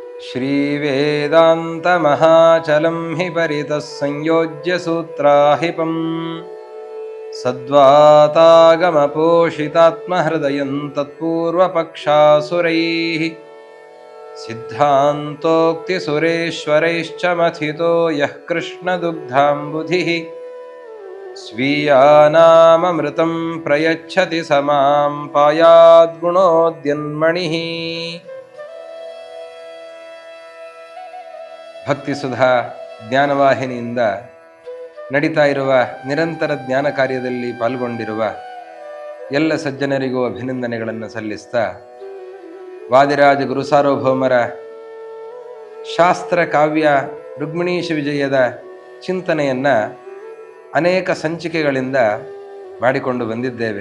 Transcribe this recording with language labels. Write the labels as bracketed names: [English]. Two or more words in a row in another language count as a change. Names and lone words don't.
[Sanskrit] श्रीवेदान्तमहाचलं हि परितः संयोज्य सूत्राहिपं सद्वातागमपोषितात्महृदयं तत्पूर्वपक्षासुरैः सिद्धान्तोक्तिसुरेश्वरैश्च मथितो यः कृष्णदुग्धाम्बुधिः स्वीयानाममृतं प्रयच्छति स मां पायाद्गुणोद्यन्मणिः. [Kannada] ಭಕ್ತಿ ಸುಧಾ ಜ್ಞಾನವಾಹಿನಿಯಿಂದ ನಡೀತಾ ಇರುವ ನಿರಂತರ ಜ್ಞಾನ ಕಾರ್ಯದಲ್ಲಿ ಪಾಲ್ಗೊಂಡಿರುವ ಎಲ್ಲ ಸಜ್ಜನರಿಗೂ ಅಭಿನಂದನೆಗಳನ್ನು ಸಲ್ಲಿಸ್ತಾ, ವಾದಿರಾಜ ಗುರುಸಾರ್ವಭೌಮರ ಶಾಸ್ತ್ರ ಕಾವ್ಯ ರುಕ್ಮಿಣೀಶ ವಿಜಯದ ಚಿಂತನೆಯನ್ನು ಅನೇಕ ಸಂಚಿಕೆಗಳಿಂದ ಮಾಡಿಕೊಂಡು ಬಂದಿದ್ದೇವೆ.